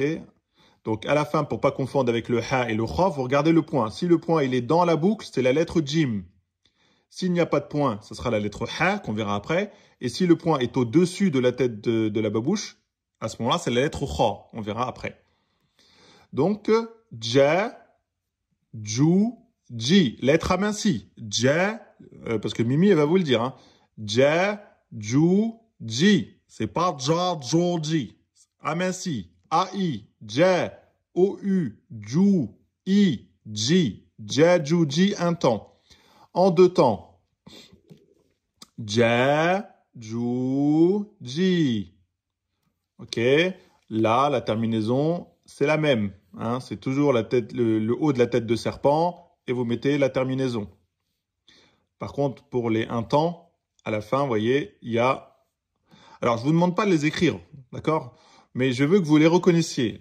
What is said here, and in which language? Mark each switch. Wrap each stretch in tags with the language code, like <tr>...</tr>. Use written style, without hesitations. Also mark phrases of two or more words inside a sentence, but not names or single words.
<fr>Donc, à la fin, pour pas confondre avec le ha et le kha, vous regardez le point. Si le point, il est dans la boucle, c'est la lettre jim. S'il n'y a pas de point, ce sera la lettre ha, qu'on verra après. Et si le point est au-dessus de la tête de la babouche, à ce moment-là, c'est la lettre kha. On verra après. Donc,</fr> <ar>ja, ju, ji.</ar> <fr>Lettre amincie.</fr> <ar>Ja,</ar> <fr>parce que Mimi, elle va vous le dire. Hein.</fr> <ar>Ja, ju, ji.</ar> <fr>C'est pas ja, jo, ji. Amincie. A-I. Ja, O-U, ju, I, ji.</fr> <ar>Ja, ju, ji,</ar> <fr>un temps. En deux temps.</fr> <ar>Ja, ju, ji.</ar> <fr>Ok. Là, la terminaison, c'est la même. Hein, c'est toujours la tête, le haut de la tête de serpent et vous mettez la terminaison. Par contre, pour les un temps, à la fin, vous voyez, il y a... Alors, je vous demande pas de les écrire, d'accord? Mais je veux que vous les reconnaissiez.</fr>